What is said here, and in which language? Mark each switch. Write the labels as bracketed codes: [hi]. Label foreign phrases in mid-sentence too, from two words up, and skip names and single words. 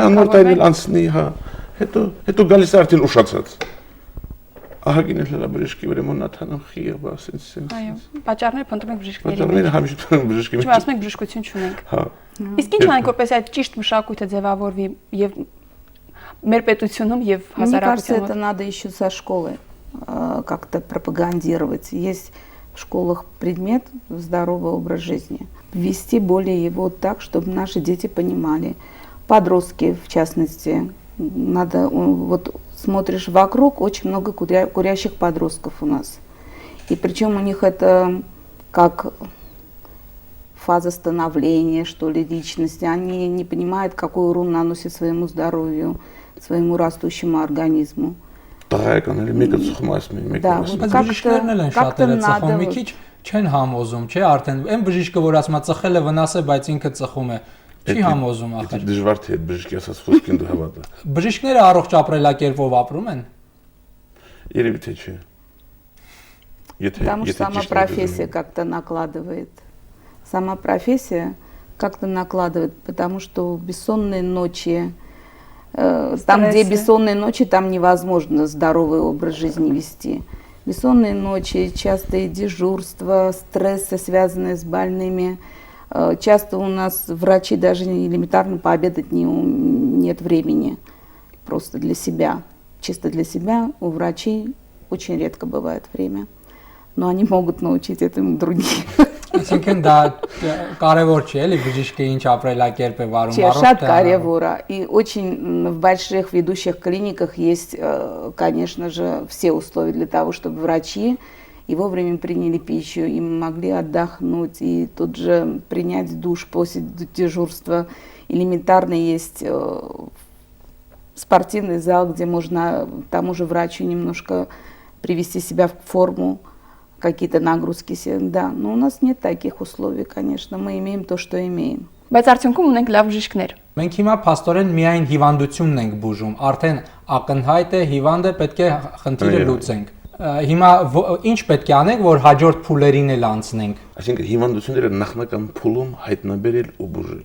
[hy] կարգավորվեն։ Հա, նոր տարին էլ անցնի, հա։ Հետո գալիս է արդեն ուշացած։ Ահագին էլ հրաբժշկի վրա մոնաթանամ խիղ, ասենց։ Այո, պատճառները փնտրում ենք բժիշկների։ Պատճառները հաշվի տանում բժշկի։ Ինչու ասում եք բժշկություն չունենք։ Հա։ Իսկ ինչ անենք որպես այդ ճիշտ մշակույթը ձևավորվի եւ մեր պետությունում եւ [ru] Мне кажется, [hy] հասարակությունում։ [ru] это надо еще со школы как-то пропагандировать. Есть в школах предмет здоровый образ жизни. Ввести более его так, чтобы наши дети понимали. Подростки, в частности, надо, вот смотришь вокруг, очень много курящих подростков у нас. И причем у них это как фаза становления, что ли, личности. Они не понимают, какой урон наносит своему здоровью, своему растущему организму. [hy] Տղայական էլի մեկը ծխում այս մեկը։ Բայց բժիշկներն էլ են շատերը ծխում, մի քիչ չեն համոզում, չէ, արդեն այն բժիշկը, որ ասում է ծխել է վնաս է, բայց ինքը ծխում է, չի համոզում ախր։ Դժվար թե այդ բժիշկի ասած խոսքին դու հավատա։ Բժիշկները առողջ ապրելակերպով ապրում են։ Երևի թե չէ։ [ru] Потому что сама профессия как-то накладывает. Сама профессия как-то накладывает, потому что бессонные ночи, там, где бессонные ночи, там невозможно здоровый образ жизни вести. Бессонные ночи, частые дежурства, стрессы, связанные с больными. Часто у нас врачи даже элементарно пообедать нет времени. Просто для себя. Чисто для себя у врачей очень редко бывает время. Но они могут научить этому других. [hy] Այսինքն դա կարևոր չէ, էլի բժիշկը ինչ ապրելակերպ է վարում, Շատ կարևոր է. [ru] И очень в больших ведущих клиниках есть, конечно же, все условия для того, чтобы врачи и вовремя приняли пищу, и могли отдохнуть, и тут же принять душ после дежурства. Элементарно есть спортивный зал, где можно тому же врачу немножко привести себя в форму, какие-то нагрузки, да, но у нас нет таких условий, конечно, мы имеем то, что имеем. [hy] Բայց արդյունքում ունենք լավ բժիշկներ։ Մենք հիմա փաստորեն միայն հիվանդությունն ենք բուժում, արդեն ակնհայտ է հիվանդը, պետք է խնդիրը լուծենք։ Հիմա ինչ պետք է անենք, որ հաջորդ փուլերին էլ անցնենք։ Այսինքն հիվանդությունները նախնական փուլում հայտնաբերել ու բուժել։